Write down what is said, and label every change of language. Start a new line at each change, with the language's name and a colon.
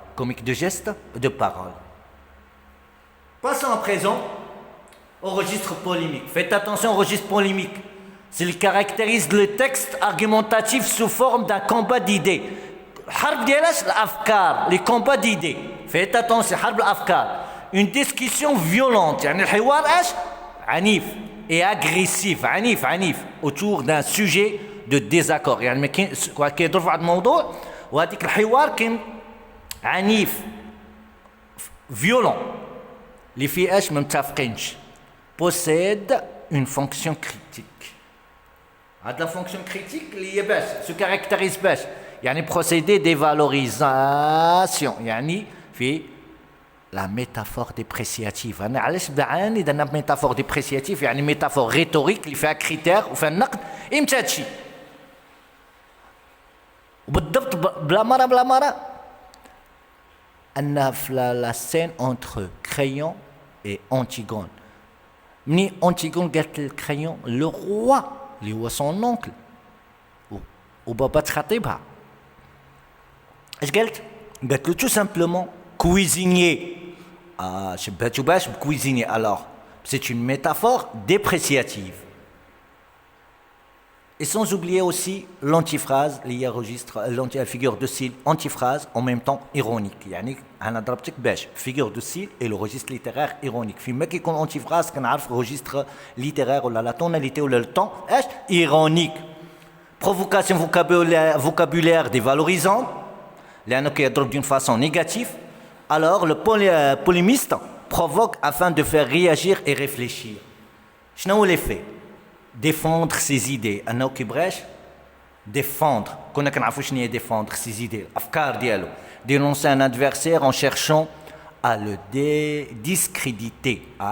French: Comique de gestes de paroles. Passons à présent au registre polémique. Faites attention au registre polémique. S'il caractérise le texte argumentatif sous forme d'un combat d'idées.
Arabic: حرب ديالاش الافكار
French: les combats d'idées. Faites attention
Arabic: حرب الافكار.
French: Une discussion violente
Arabic: يعني الحوار عنيف et agressif عنيف autour d'un sujet de désaccord يعني ما كيضرب في واحد الموضوع وهذيك الحوار كاين عنيف violent اللي فيه ما متفقينش
French: possède une fonction critique. هاد la fonction critique اللي هي باش se caractérise باش
Arabic: يعني
French: procéder des valorisations يعني في la métaphore dépréciative.
Arabic: أنا علاش بعاني درنا métaphore dépréciative يعني métaphore rhétorique اللي فيها كريتير وفيها النقد إمتى هادشي وبالضبط بلا مرة أن في la scène entre Créon et Antigone مني Antigone قالت لكريون le roi اللي هو son oncle وبابا تخاطبها اش قالت له
French: tout simplement cuisinier. Ah, cuisinier. Alors, c'est une métaphore dépréciative. Et sans oublier aussi l'antiphrase, la figure de style antiphrase, en même temps ironique.
Arabic: يعني أنا ضربتك باش
French: figure de style et le registre littéraire ironique.
Arabic: فيما كيكون antiphrase كنعرف registre littéraire ولا la tonalité ولا le temps ironique.
French: Provocation vocabulaire dévalorisant,
Arabic: لأنه كيضرب
French: d'une façon négative. Alors le polémiste provoque afin de faire réagir et réfléchir.
Arabic: شنو
French: l'effet? Défendre ses idées.
Arabic: أنه كيبغاش défendre. كنا كنعرفوا شنو هي
French: défendre ses idées.
Arabic: الأفكار ديالو.
French: Dénoncer un adversaire en cherchant à le discréditer.